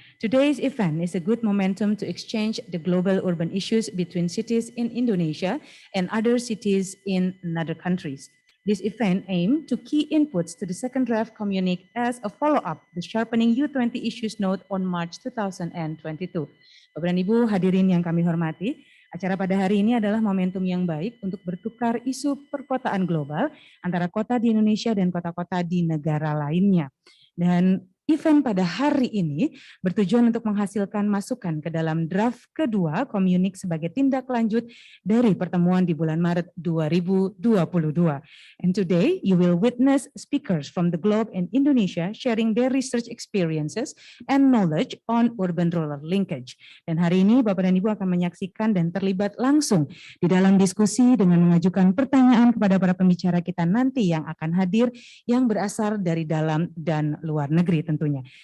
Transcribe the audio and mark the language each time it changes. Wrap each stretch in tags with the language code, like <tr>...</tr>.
<en>Today's event is a good momentum to exchange the global urban issues between cities in Indonesia and other cities in other countries. This event aimed to key inputs to the second draft communique as a follow-up the sharpening U20 issues note on March 2022.</en> <id>Bapak dan Ibu hadirin yang kami hormati, acara pada hari ini adalah momentum yang baik untuk bertukar isu perkotaan global antara kota di Indonesia dan kota-kota di negara lainnya. Dan event pada hari ini bertujuan untuk menghasilkan masukan ke dalam draft kedua komunik sebagai tindak lanjut dari pertemuan di bulan Maret 2022.</id> <en>And today you will witness speakers from the globe and Indonesia sharing their research experiences and knowledge on urban-rural linkage.</en> <id>Dan hari ini Bapak dan Ibu akan menyaksikan dan terlibat langsung di dalam diskusi dengan mengajukan pertanyaan kepada para pembicara kita nanti yang akan hadir yang berasal dari dalam dan luar negeri tentunya.</id>